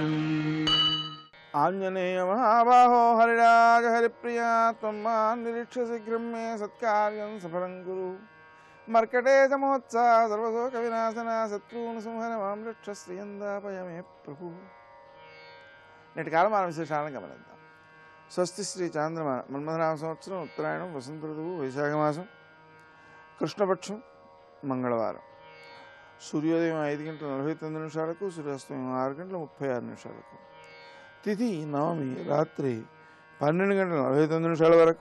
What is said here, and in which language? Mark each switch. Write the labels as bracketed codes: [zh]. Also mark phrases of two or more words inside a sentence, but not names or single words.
[sa] आञ्जनेय महाबाहो हरिराज हरिप्रिया त्वं मां निरीक्ष्य शीघ्रं मे सत्कार्यं सफलं कुरु। मर्कटेश महोत्सव सर्वशोकविनाशना शत्रून् संहर मां रक्ष श्रियन्दापय मे ప్రభు। [te] నేటి కాలమాన విశేషాలను గమనిద్దాం. స్వస్తి శ్రీ చాంద్రమ మన్మథనామ సంవత్సరం ఉత్తరాయణం వసంత ఋతువు వైశాఖ మాసం కృష్ణపక్షం మంగళవారం. సూర్యోదయం 5:49 సూర్యాస్తమయం 6:36 తిథి నవమి రాత్రి 12:49 వరకు.